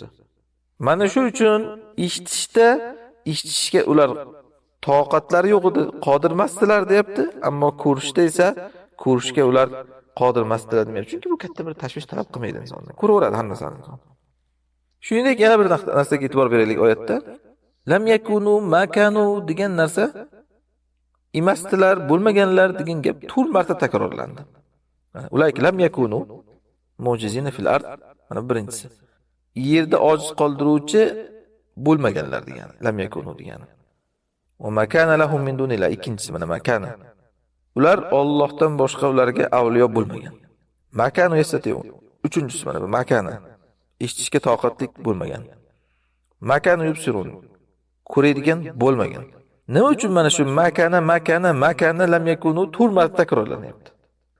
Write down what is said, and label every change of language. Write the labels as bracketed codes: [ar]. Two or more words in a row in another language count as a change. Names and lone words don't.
[uz] Mana shu uchun eshitishga ular toqatlari yo'q edi, qodir emasdilar deyapti, ammo ko'rishda esa ko'rishga ular qodir emasdilar demayapti. Chunki bu katta bir tashvish talab qilmaydi insonni. Ko'raveradi har narsani. Shuningdek, yana bir narsaga e'tibor beraylik oyatda. [ar] لم يكونوا ما كانوا [uz] degan narsa emasdilar, bo'lmaganlar degan gap 4 marta takrorlandi. [ar] Ular لم يكونوا معجزين في الأرض. [uz] Mana birinchisi. Yerda ojiz qoldiruvchi bo'lmaganlar degani, [ar] لم يكونوا [uz] degani. [ar] وما كان لهم من دون الله, [uz] ikkinchisi mana makana. Ular Allohdan boshqa ularga avliyo bo'lmagan. [ar] ما كانوا يستطيعون. [uz] Uchinchisi mana bu makana. Eshitishga toqatlik bo'lmagan. [ar] ما كانوا يبصرون. [uz] Ko'radigan bo'lmagan. Nima uchun mana shu [ar] ما كان لم يكونوا [uz] 4 marta takrorlanyapti?